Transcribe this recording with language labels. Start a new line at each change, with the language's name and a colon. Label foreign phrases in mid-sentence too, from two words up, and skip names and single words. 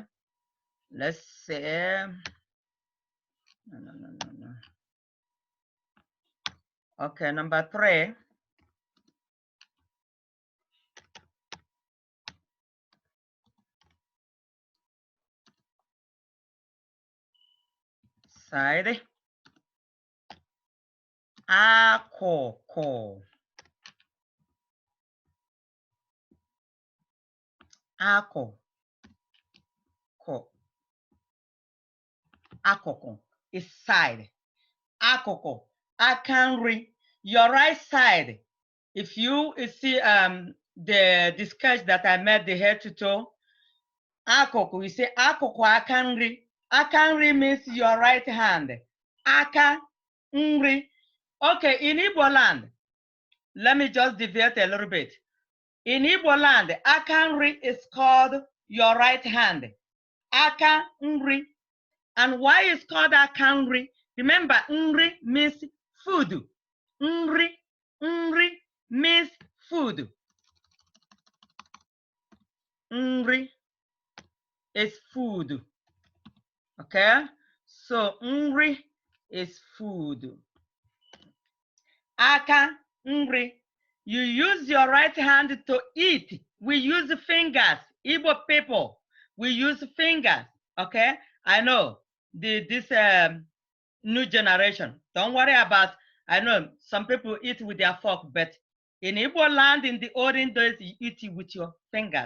English: Let's say, no. Okay, number 3. Side.
Igbo: Akụkụ. Akụkụ.
English: Akụkụ is side.
Igbo: Akụkụ. Aka nri.
English: Your right side. If you see the sketch that I made, the head to toe, akụkụ, you say
Igbo: akụkụ aka nri. Aka nri
English: means your right hand.
Igbo: Aka nri.
English: Okay, in Igbo land, let me just deviate a little bit. In Igbo land,
Igbo: aka nri
English: is called your right hand.
Igbo: Aka nri.
English: And why is called
Igbo: aka nri?
English: Remember, nri means food. Nri means food. Nri is food. Okay? So nri is food.
Igbo: Aka nri.
English: You use your right hand to eat. We use the fingers Igbo people, we use fingers, okay? I know this new generation, don't worry about, I know some people eat with their fork, but in Igbo land in the olden days, you eat it with your fingers.